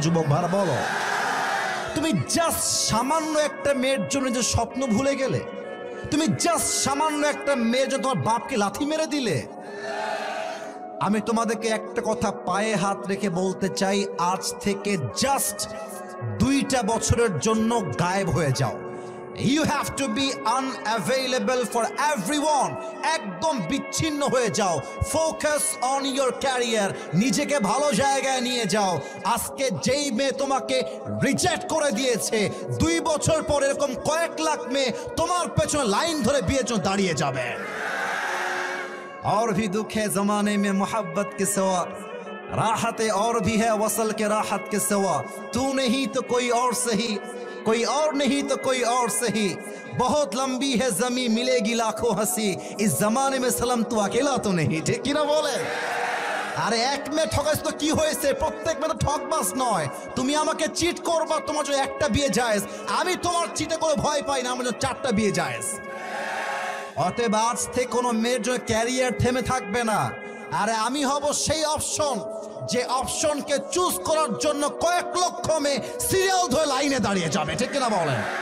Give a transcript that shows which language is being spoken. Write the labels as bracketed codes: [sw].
[bn] যুবক ভাইরা বলো, তুমি জাস্ট সামান্য একটা মেয়ের জন্য যে স্বপ্ন ভুলে গেলে, তুমি জাস্ট সামান্য একটা মেয়ের জন্য তোমার বাপকে লাথি মেরে দিলে। আমি তোমাদেরকে একটা কথা পায়ে হাত রেখে বলতে চাই, আজ থেকে জাস্ট 2টা বছরের জন্য গায়েব হয়ে যাও। [en] You have to be unavailable for everyone. [bn] একদম বিচ্ছিন্ন হয়ে যাও। [en] Focus on your career. [bn] নিজেকে ভালো জায়গায় নিয়ে যাও। আজকে যেই মেয়ে তোমাকে রিজেক্ট করে দিয়েছে, 2 বছর পর এরকম কয়েক লাখ মেয়ে তোমার পেছনে লাইন ধরে বিয়ের জন্য দাঁড়িয়ে যাবে। [hi] और भी दुख है जमाने में मोहब्बत के सिवा, राहतें और भी है वसल के राहत के सिवा, तू नहीं तो कोई और सही, कोई और नहीं तो कोई और सही, बहुत लंबी है जमी मिलेगी लाखों हंसी, इस जमाने में सलम तू अकेला तो नहीं, ठीक की ना बोले? [bn] আরে এক মেয়ে ঠকাইছ তো কি হয়েছে? প্রত্যেক মেয়ে তো ঠকবাজ নয়। তুমি আমাকে চিট করবা, তোমার জন্য একটা বিয়ে জায়েজ। আমি তোমার চিটে করে ভয় পাই না, আমার জন্য 4টা বিয়ে জায়েজ। অতএব আজ থেকে কোনো মেয়ের জন্য ক্যারিয়ার থেমে থাকবে না। আরে আমি হব সেই অপশন যে অপশনকে চুজ করার জন্য কয়েক লক্ষ মেয়ে সিরিয়াল ধরে লাইনে দাঁড়িয়ে যাবে, ঠিক কিনা বলেন?